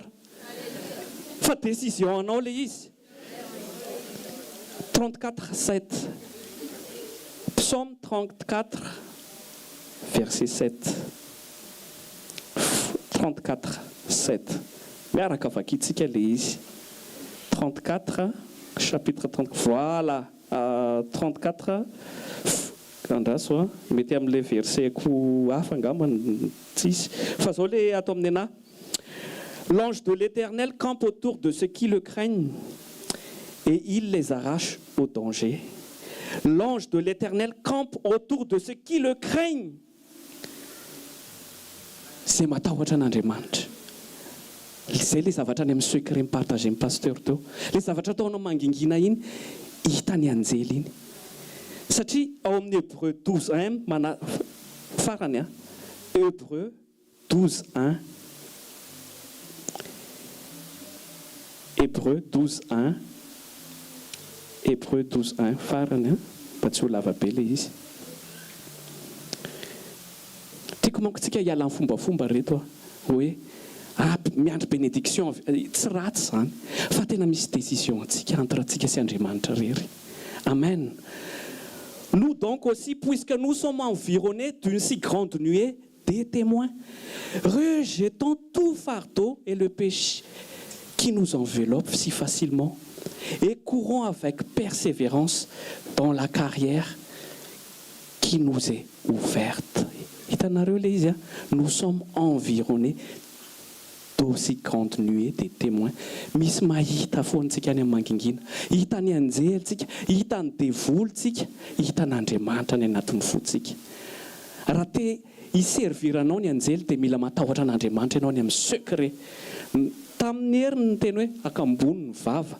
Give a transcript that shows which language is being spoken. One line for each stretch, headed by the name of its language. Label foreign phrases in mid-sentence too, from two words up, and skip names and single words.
Malagasy: Fa décision anao ilay izy.
French: 34:7. Psaume 34, verset 7. 34:7.
Malagasy: Miaraka vakitsika ilay izy. 34,
French: chapitre 30. Voilà. 34.
Malagasy: Andraso mety amin'ilay verset ko hafa angambany tsisy. Fa zao le ato amin'ny anahy.
French: L'ange de l'Éternel campe autour de ceux qui le craignent et il les arrache au danger. L'ange de l'Éternel campe autour de ceux qui le craignent.
Malagasy: C'est matahotra an'Andriamanitra. Izay le zavatra any amin'ny secret mipartage amin'ny pasteur teo. Le zavatra ataonao mangingina iny hitany anjely iny. Satria ao amin'ny Hébreu 12:1 farany Hébreu 12:1. Hébreu 12:1. Hébreu 12:1 farany mba tsy ho lava be le izy. Tiako manko tsika hiala amin'ny fombafomba reto hoe miandry bénédiction tsy ratsy zany fa tena misy décision antsika entre antsika sy Andriamanitra rery. Amen.
French: Nous donc aussi, puisque nous sommes environnés d'une si grande nuée des témoins, rejetons tout fardeau et le péché qui nous enveloppe si facilement et courons avec persévérance dans la carrière qui nous est ouverte. Nous sommes environnés d'aussi grande nuée des témoins.
Malagasy: Misy mahita foantsika any amin'ny mangingina. Hitany anjelitsika, hitany devolontsika, hitan'Andriamanitra any anatin'ny fotsika. Raha te hiserviranao ny anjely dia mila matahotra an'Andriamanitra ianao any amin'ny secret. Tamin'ny heriny ny teny hoe akambony ny vava.